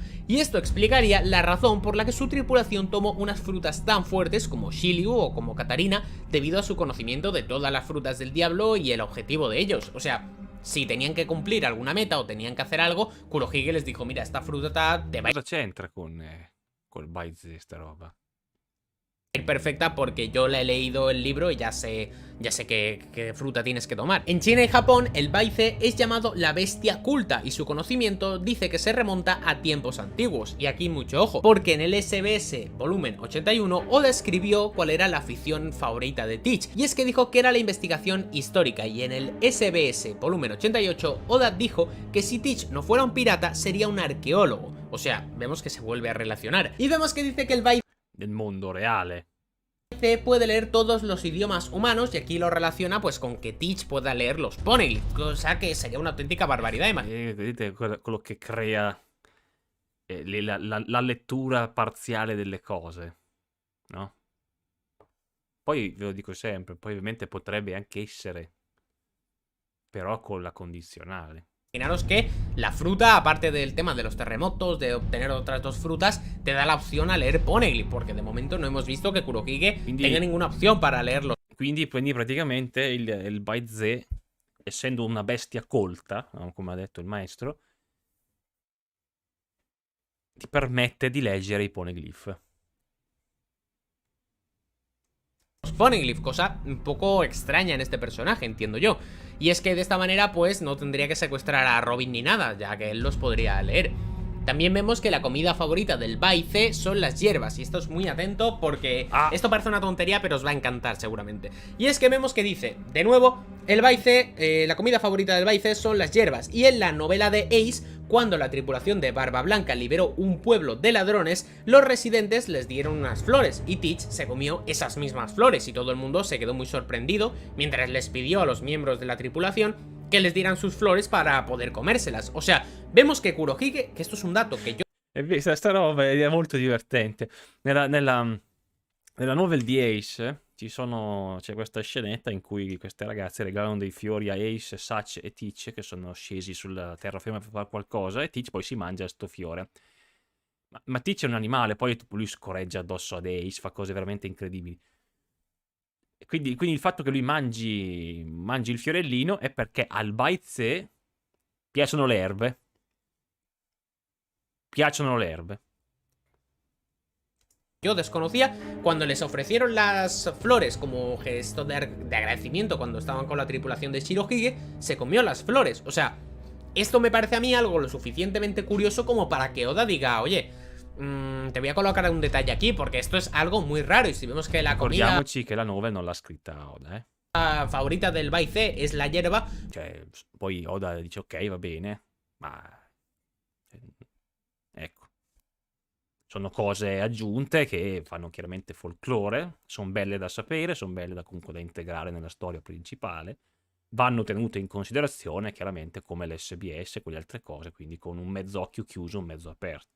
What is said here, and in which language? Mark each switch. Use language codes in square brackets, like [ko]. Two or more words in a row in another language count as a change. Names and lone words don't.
[es] Y esto explicaría la razón por la que su tripulación tomó unas frutas tan fuertes como Shiryu o como Katarina, debido a su conocimiento de todas las frutas del diablo y el objetivo de ellos. O sea, si tenían que cumplir alguna meta o tenían que hacer algo, Kurohige les dijo: mira, esta fruta te va a [it] Cosa c'entra col Baize sta roba? [es] ir perfecta porque yo la he leído el libro y ya sé qué fruta tienes que tomar. En China y Japón, el Baize es llamado la bestia culta y su conocimiento dice que se remonta a tiempos antiguos. Y aquí mucho ojo, porque en el SBS volumen 81 Oda escribió cuál era la afición favorita de Teach, y es que dijo que era la investigación histórica, y en el SBS volumen 88 Oda dijo que si Teach no fuera un pirata sería un arqueólogo. O sea, vemos que se vuelve a relacionar. Y vemos que dice que el Baize [it] Del mondo reale. [es] puede leer todos los idiomas humanos, y aquí lo relaciona pues con que Teach pueda leer los poneglyphs, cosa que sería una auténtica barbaridad. [it] Vedete quello che crea la lettura parziale delle cose, no? Poi ve lo dico sempre, poi ovviamente potrebbe anche essere Però con la condizionale. [es] Imaginaros que la fruta, aparte del tema de los terremotos, de obtener otras dos frutas, te da la opción a leer Poneglyph, porque de momento no hemos visto que Kurohige tenga ninguna opción para leerlo. [it] Quindi praticamente il Baize, essendo una bestia colta, come ha detto il maestro, ti permette di leggere i poneglyph. [es] Poneglyph, cosa un poco extraña en este personaje, entiendo yo. Y es que de esta manera pues no tendría que secuestrar a Robin ni nada, ya que él los podría leer. También vemos que la comida favorita del Baize son las hierbas, y esto es muy atento porque esto parece una tontería, pero os va a encantar seguramente. Y es que vemos que dice, de nuevo, el Baize, la comida favorita del Baize son las hierbas, y en la novela de Ace, cuando la tripulación de Barba Blanca liberó un pueblo de ladrones, los residentes les dieron unas flores, y Teach se comió esas mismas flores, y todo el mundo se quedó muy sorprendido, mientras les pidió a los miembros de la tripulación que les dieran sus flores para poter comérselas. O sea, vemos che Kurohige, che esto es un dato che io... [it] Sta roba è molto divertente. Nella novel di Ace c'è questa scenetta in cui queste ragazze regalano dei fiori a Ace, Satch e Teach, che sono scesi sulla terraferma per fare qualcosa, e Teach poi si mangia sto fiore. Ma Teach è un animale, poi lui scorreggia addosso ad Ace, fa cose veramente incredibili. Quindi il fatto che lui mangi il fiorellino è perché al Baize piacciono le erbe. [es] Yo desconocía cuando les ofrecieron las flores como gesto de agradecimiento cuando estaban con la tripulación de Shirohige, se comió las flores. O sea, esto me parece a mí algo lo suficientemente curioso como para que Oda diga, oye, te voy a colocar un detalle aquí porque esto es algo muy raro. Y si vemos que la comida... [it] Ricordiamoci che la novel non l'ha scritta Oda, [es] favorita del Baize es la hierba. [it] Cioè, poi Oda dice ok, va bene, ma... ecco. Sono cose aggiunte che fanno chiaramente folklore, sono belle da sapere, sono belle comunque da integrare nella storia principale, vanno tenute in considerazione chiaramente come l'SBS e quelle altre cose, quindi con un mezzo occhio chiuso, un mezzo aperto.